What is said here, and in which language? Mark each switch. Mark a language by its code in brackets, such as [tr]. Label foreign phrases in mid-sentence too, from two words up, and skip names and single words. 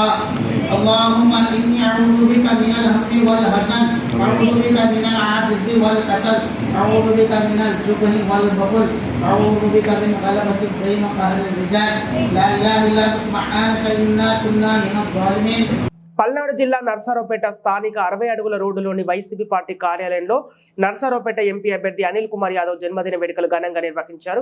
[ar] اللهم اني اعوذ بك من الهم والحزن، اعوذ بك من العجز والكسل، اعوذ بك من الجبن والبخل، اعوذ بك من غلبة الدين وقهر الرجال. لا اله الا انت سبحانك انا كنا من الظالمين. [te] పల్నాడు జిల్లా నర్సారావుపేట స్థానిక 60 అడుగుల రోడ్డులోని వైసీపీ పార్టీ కార్యాలయంలో నర్సారావుపేట ఎంపీ అభ్యర్థి అనిల్ కుమార్ యాదవ్ జన్మదిన వేడుకలు ఘనంగా నిర్వహించారు.